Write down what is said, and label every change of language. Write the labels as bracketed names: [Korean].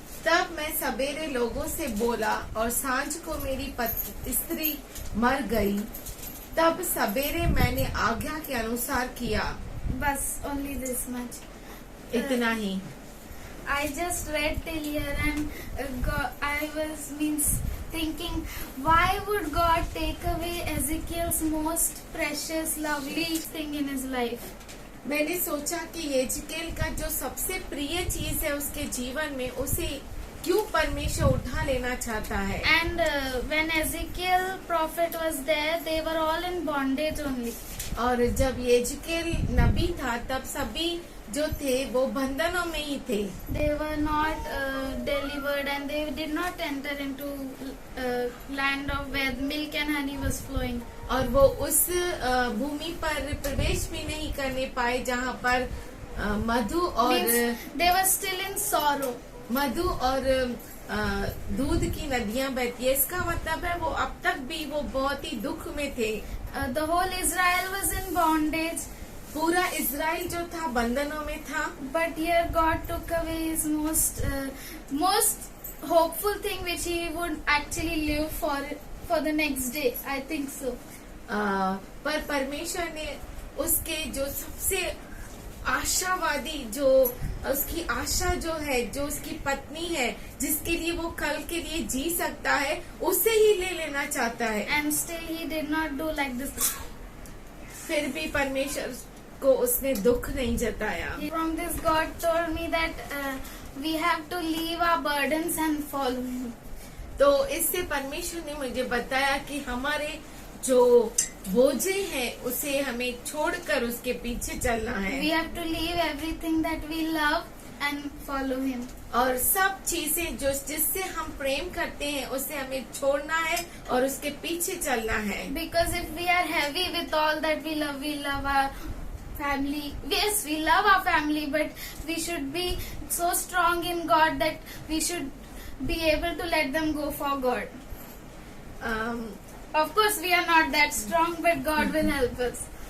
[Hindi] तब मैं सवेरे लोगों से बोला और सांझ को मेरी स्त्री मर गई। तब सवेरे मैंने आज्ञा के अनुसार किया। Bas, [English] only this much. [Hindi] इतना ही। [English] I just read till here and I was thinking, why would God take away Ezekiel's most precious, lovely thing in his life? [Hindi] मैंने सोचा कि यहेजकेल का जो सबसे प्रिय चीज है उसके जीवन में, उसे क्यों परमेश्वर उठा लेना चाहता है। [English] And when Ezekiel prophet was there, they were all in bondage only. [Hindi] और जब यहेजकेल नबी था तब सभी जो थे वो बंधनों में ही थे। [English] They were not delivered and they did not enter into land of where milk and honey was flowing. [Hindi] और वो उस भूमि पर प्रवेश भी नहीं करने पाए जहाँ पर मधु और [English] Means they were still in sorrow. [Hindi] मधु और दूध की नदियाँ बहती है। इसका मतलब है वो अब तक भी वो बहुत ही दुख में थे। [English] The whole Israel was in bondage. [Hindi] पूरा इज़राइल जो था बंधनों में था। [English] But here God took away his most hopeful thing which he would actually live for the next day. I think so. [Hindi] पर परमेश्वर ने उसके जो सबसे आशावादी, जो उसकी आशा जो है, जो उसकी पत्नी है, जिसके लिए वो कल के लिए जी सकता है, उसे ही ले लेना चाहता है। [English] And still he did not do like this. [Hindi] फिर भी परमेश्वर को उसने दुख नहीं जताया। [English] From this God told me that we have to leave our burdens and follow him. [Hindi] तो इससे परमेश्वर ने मुझे बताया कि हमारे जो बोझे हैं उसे हमें छोड़कर उसके पीछे चलना है। [English] We have to leave everything that we love and follow him. [Hindi] और सब चीजें जो जिससे हम प्रेम करते हैं उसे हमें छोड़ना है और उसके पीछे चलना है। [English] Because if we are heavy with all that we love our family. Yes, we love our family, but we should be so strong in God that we should be able to let them go for God. Of course, we are not that strong, but God will help us.